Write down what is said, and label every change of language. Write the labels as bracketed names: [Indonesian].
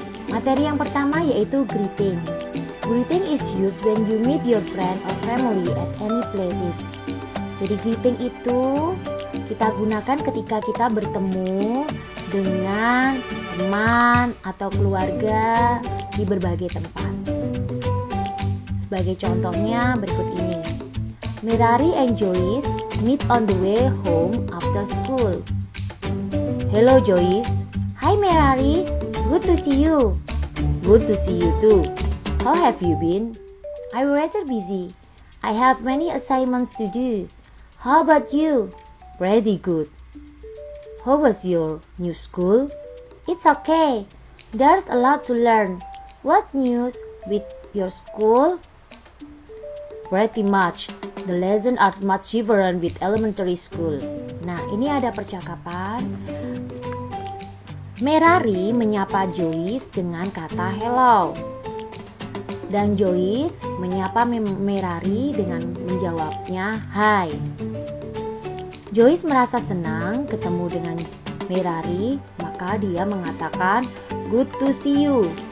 [Indonesian] Materi yang pertama yaitu greeting. [English] Greeting is used when you meet your friend or family at any places. [Indonesian] Jadi greeting itu kita gunakan ketika kita bertemu dengan teman atau keluarga di berbagai tempat. Sebagai contohnya berikut ini. [English] Merari and Joyce meet on the way home after school. Hello Joyce. Hi Merari, good to see you. Good to see you too. How have you been? I'm rather busy. I have many assignments to do. How about you? Pretty good. How was your new school? It's okay. There's a lot to learn. What news with your school? Pretty much. The lessons are much different with elementary school. [Indonesian] Nah, ini ada percakapan. Merari menyapa Joyce dengan kata hello. Dan Joyce menyapa Merari dengan menjawabnya hi. Joyce merasa senang ketemu dengan Merari, maka dia mengatakan [English] good to see you.